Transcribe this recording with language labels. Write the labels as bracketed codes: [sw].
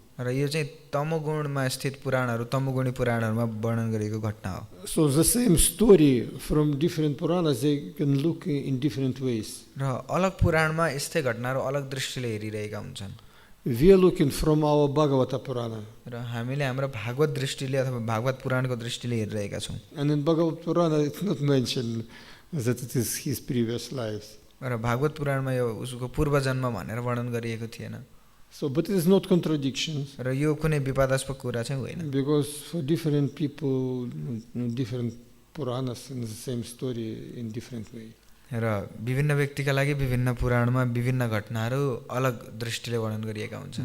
[ne] र यो चाहिँ तमोगुणमा स्थित पुराणहरू तमोगुणी पुराणहरूमा वर्णन गरेको घटना हो। [en] So the same story from different Puranas, they can look in different ways. [ne] र अलग पुराणमा यस्तै घटनाहरू अलग दृष्टिले हेरिरहेका हुन्छन्। [en] We are looking from our Bhagavata Purana. [ne] र हामीले हाम्रो भागवत दृष्टिले अथवा भागवत पुराणको दृष्टिले हेरिरहेका छौँ। [en] And in Bhagavata Purana, it's not mentioned that it is his previous lives. [ne] र भागवत पुराणमा यो उसको पूर्व जन्म भनेर वर्णन गरिएको थिएन। [en] So, but it is not contradictions. [ne] र यो कुनै विवादास्पद कुरा चाहिँ होइन। [en] Because for different people, different Puranas in the same story in different way. [ne] र विभिन्न व्यक्तिका लागि विभिन्न पुराणमा विभिन्न घटनाहरू अलग दृष्टिले वर्णन गरिएका हुन्छन्।